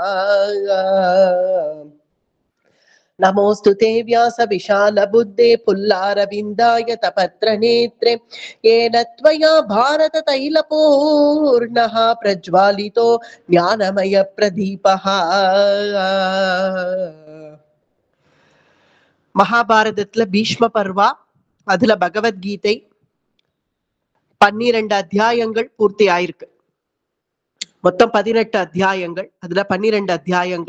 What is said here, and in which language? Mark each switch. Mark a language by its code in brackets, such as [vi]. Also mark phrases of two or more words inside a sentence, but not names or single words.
[sa] नमोऽस्तु ते व्यास विशालबुद्धे पुल्लारविन्दाय तपत्रनेत्रे येन त्वया भारततैलपूर्णः प्रज्वालितो ज्ञानमयप्रदीपः [ta] மகாபாரதத்துல பீஷ்ம பர்வா, அதுல பகவத்கீதை 12 அத்தியாயங்கள் பூர்த்தி ஆயிருக்கு. மொத்தம் 18 அத்தியாயங்கள், அதுல 12 அத்தியாயங்கள்.